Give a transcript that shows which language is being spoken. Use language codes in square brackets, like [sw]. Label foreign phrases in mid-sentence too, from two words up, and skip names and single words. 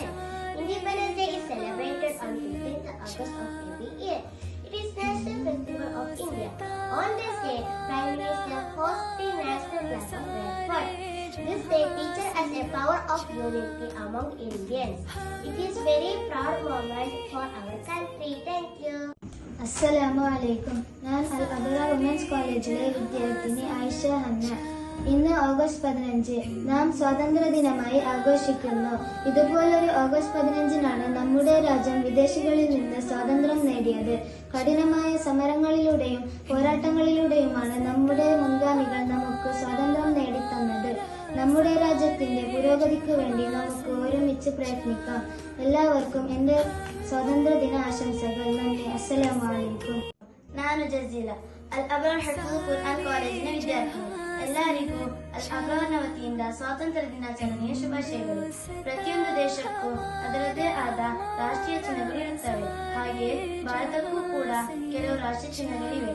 [en] Independence Day is celebrated on 15th August of every year. It is National Festival of India. On this day, Prime Minister hosts the National Flag of Rainfall. This day teaches us a power of unity among Indians. It is very proud moment for our country. Thank you. [ml] അസ്സലാമലൈക്കും. ഞാൻ അൽ അബ്റാർ വുമൻസ് കോളേജിലെ വിദ്യാർത്ഥിനി ആയിഷ ഹന്ന. ഇന്ന് ഓഗസ്റ്റ് 15 നാം സ്വാതന്ത്ര്യദിനമായി ആഘോഷിക്കുന്നു. ഇതുപോലൊരു ഓഗസ്റ്റ് 15-നാണ് നമ്മുടെ രാജ്യം വിദേശികളിൽ നിന്ന് സ്വാതന്ത്ര്യം നേടിയത്. കഠിനമായ സമരങ്ങളിലൂടെയും പോരാട്ടങ്ങളിലൂടെയുമാണ് നമ്മുടെ മുൻഗാമികൾ നമുക്ക് സ്വാതന്ത്ര്യം നേടിത്തന്നത്. നമ്മുടെ രാജ്യത്തിന്റെ പുരോഗതിക്ക് വേണ്ടി നമുക്ക് ഒരുമിച്ച് പ്രയത്നിക്കാം. എല്ലാവർക്കും എന്റെ സ്വാതന്ത്ര്യദിന ആശംസകൾ. നന്ദി. അസ്സലാമലൈക്കും. [kn] ನಾನು ಜಜೀಲ ಅಲ್ ಅಬ್ರಾರ್ ಹಿಫ್ಜುಲ್ ಕುರ್ಆನ್ ಕಾಲೇಜಿನ ವಿದ್ಯಾರ್ಥಿ. ಎಲ್ಲರಿಗೂ ಅಲ್ ಅಬ್ರಾರ್ನ ವತಿಯಿಂದ ಸ್ವಾತಂತ್ರ್ಯ ದಿನಾಚರಣೆಯ ಶುಭಾಶಯಗಳು. ಪ್ರತಿಯೊಂದು ದೇಶಕ್ಕೂ ಅದರದೇ ಆದ ರಾಷ್ಟ್ರೀಯ ಚಿಹ್ನೆಗಳು ಇರುತ್ತವೆ. ಹಾಗೆಯೇ ಭಾರತಕ್ಕೂ ಕೂಡ ಕೆಲವು ರಾಷ್ಟ್ರೀಯ ಚಿಹ್ನೆಗಳಿವೆ.